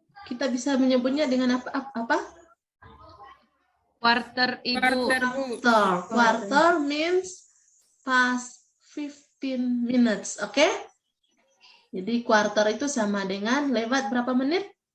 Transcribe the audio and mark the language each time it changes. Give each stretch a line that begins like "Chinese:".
Indonesian: Kita bisa menyebutnya dengan apa?
English: Quarter, Ibu. Quarter means past 15 minutes, oke?
Indonesian: Jadi quarter itu sama dengan lewat berapa menit?